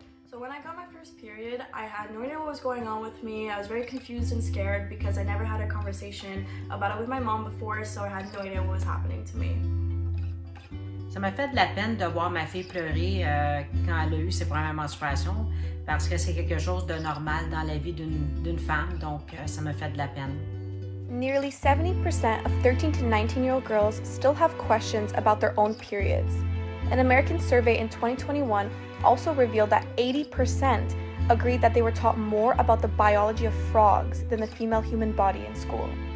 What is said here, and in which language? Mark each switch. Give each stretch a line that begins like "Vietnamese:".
English: So when I got my first period, I had no idea what was going on with me. I was very confused and scared because I never had a conversation about it with my mom before, so I had no idea what was happening to me.
French: Ça m'a fait de la peine de voir ma fille pleurer quand elle a eu ses premières menstruations parce que c'est quelque chose de normal dans la vie d'une femme, donc ça me fait de la peine.
English: Nearly 70% of 13 to 19-year-old girls still have questions about their own periods. An American survey in 2021 also revealed that 80% agreed that they were taught more about the biology of frogs than the female human body in school.